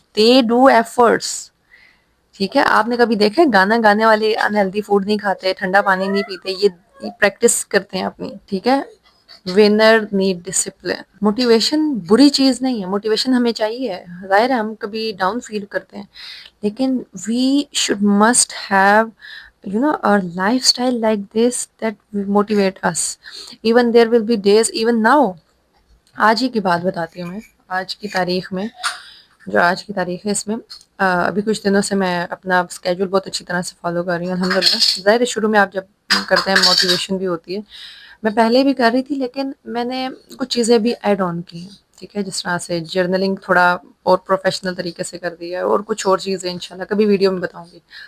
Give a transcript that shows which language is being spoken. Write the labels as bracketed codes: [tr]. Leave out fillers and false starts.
[en] They do efforts. [ur] ٹھیک ہے، آپ نے کبھی دیکھا گانا گانے والے انہیلدی فوڈ نہیں کھاتے، ٹھنڈا پانی نہیں پیتے، یہ پریکٹس کرتے ہیں اپنی، ٹھیک ہے. [en] Winner need discipline. [ur] موٹیویشن بری چیز نہیں ہے، موٹیویشن ہمیں چاہیے. ظاہر ہے ہم کبھی ڈاؤن فیل کرتے ہیں لیکن [en] We should must have our lifestyle like this that will motivate us. Even there will be days, even now. [ur] آج ہی کی بات بتاتی ہوں میں، آج کی تاریخ میں، جو آج کی تاریخ ہے اس میں ابھی کچھ دنوں سے میں اپنا اسکیجول بہت اچھی طرح سے فالو کر رہی ہوں الحمدللہ. ظاہر ہے شروع میں آپ جب کرتے ہیں موٹیویشن بھی ہوتی ہے، میں پہلے بھی کر رہی تھی لیکن میں نے کچھ چیزیں بھی ایڈ آن کی ہیں، ٹھیک ہے، جس طرح سے جرنلنگ تھوڑا اور پروفیشنل طریقے سے کر دی ہے اور کچھ اور چیزیں انشاءاللہ کبھی ویڈیو میں بتاؤں گی.